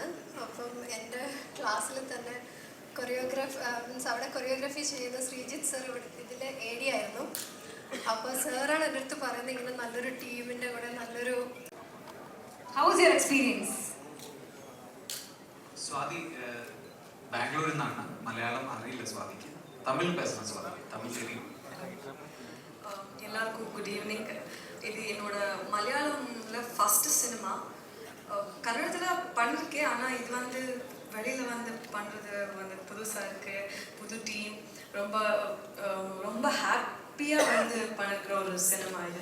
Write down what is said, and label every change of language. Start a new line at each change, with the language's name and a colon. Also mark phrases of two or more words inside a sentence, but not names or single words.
Malayalam: അപ്പം എൻ്റെ ക്ലാസ്സിൽ തന്നെ മീൻസ് അവിടെ കൊറിയോഗ്രാഫി ചെയ്ത ശ്രീജിത്ത് സർ ഇതിൽ AD ആയിരുന്നു. അപ്പോൾ സാറാണ് എൻ്റെ അടുത്ത് പറയുന്നത് ഇങ്ങനെ നല്ലൊരു ടീമിൻ്റെ കൂടെ നല്ലൊരു.
English: How was your experience?
Malayalam: സ്വാതി ബാംഗ്ലൂരിൽ നിന്നാണ്. മലയാളം അറിയില്ല സ്വാതിക്ക്. തമിഴ് പേசுறேன் സ്വാതി, തമിഴ് தெரியும்.
Tamil: எல்லாருக்கும்
English: good evening.
Tamil: இது என்னோட மலையாளமில் ஃபஸ்ட்டு சினிமா. கன்னடத்தில் பண்ணியிருக்கேன், ஆனால் இது வந்து வெளியில் வந்து பண்ணுறது வந்து புதுசாக இருக்குது. புது டீம், ரொம்ப ரொம்ப ஹாப்பியாக வந்து பண்ணிருக்கிற ஒரு சினிமா இது.